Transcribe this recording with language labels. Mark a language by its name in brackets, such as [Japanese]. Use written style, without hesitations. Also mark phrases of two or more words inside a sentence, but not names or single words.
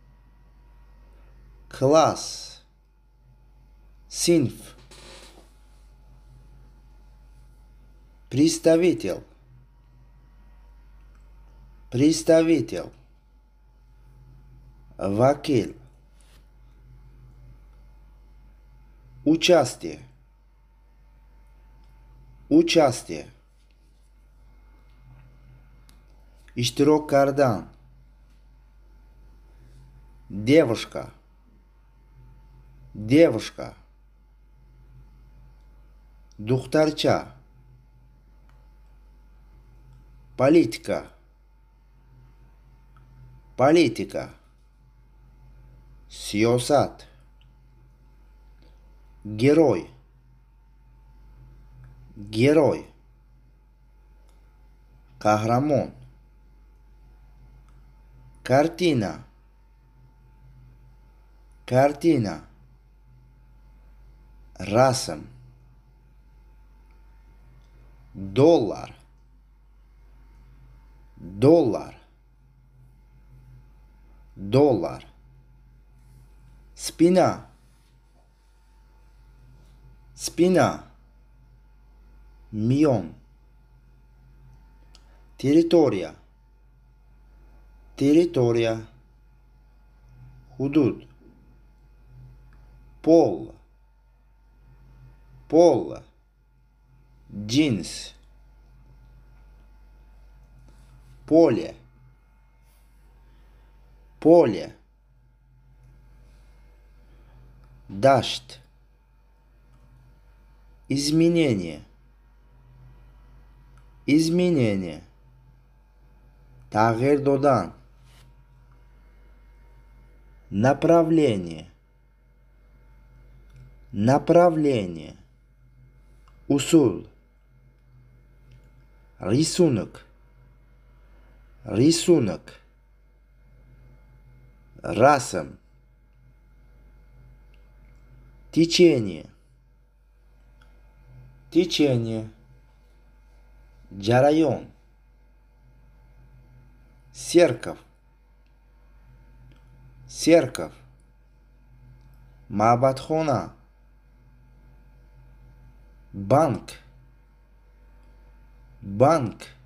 [Russian] класс, синф, представитель, представитель, вакил, участие, участие, [Tajik] иштирок кардан, [Russian] девушка, девушка, духтарча, политика, политика, сиосат, герой, герой, кахрамон, картина, картина, [Tajik] расм, доллар, [Russian] доллар, доллар, спина, спина, мион, территория, территория, худуд, пол, пол, джинс, поле, поле, дождь, изменение, изменение, [Tajik] тағйир додан, [Russian] направление, направление, усул, рисунок, рисунок, расм, течение, течение, джарайон, церковь, церковь, маъбадхона, банк, банк,